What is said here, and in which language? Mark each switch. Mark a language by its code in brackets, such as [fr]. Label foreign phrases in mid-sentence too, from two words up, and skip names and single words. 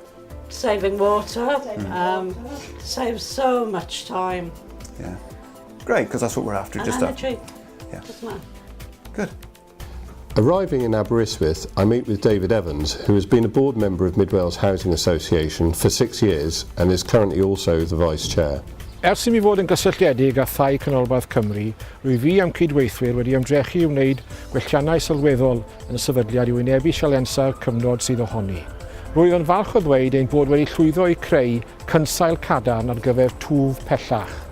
[en] Saving water, saves so much time. Yeah, great, because that's what we're after. And just energy. Yeah. Doesn't it? Good. Arriving in Aberystwyth, I meet with David Evans, who has been a board member of Mid Wales Housing Association for 6 years and is currently also the Vice Chair. [cy] Ers i mi fod yn gysylltiedig â thai canolbarth Cymru, rwy fi am cydweithwyr wedi ymdrechu i wneud gwelliannau sylweddol yn y sefydliad i wynebu sialensa'r cyfnod sydd ohoni. Rwyf yn falch o ddweud ein bod wedi llwyddo i creu cynsail cadarn ar gyfer twf pellach.